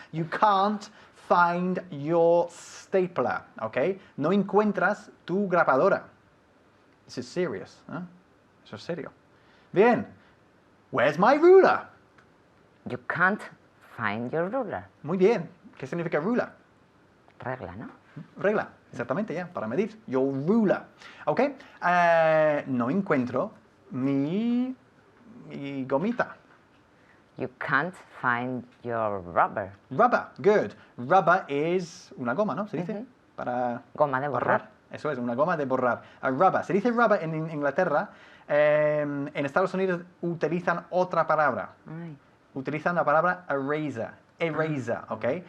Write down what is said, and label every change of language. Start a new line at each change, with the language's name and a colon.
English: You can't find your stapler.
Spanish: ¿Ok? No encuentras tu grabadora.
English: This is serious.
Spanish: ¿Eh? Eso es serio. Bien.
English: Where's my ruler? You can't find your ruler.
Spanish: Muy bien. ¿Qué significa ruler? Regla, ¿no? Regla, exactamente, ya, para medir.
English: Your ruler.
Spanish: ¿Ok? No encuentro mi gomita.
English: You can't find your rubber. Rubber, good.
Spanish: Rubber es una goma, ¿no? Se dice. Para Goma de borrar. Eso es, una goma de borrar. Rubber. Se dice rubber en Inglaterra. En Estados Unidos utilizan otra palabra. Ay. Utilizan la palabra eraser. Eraser, ¿ok?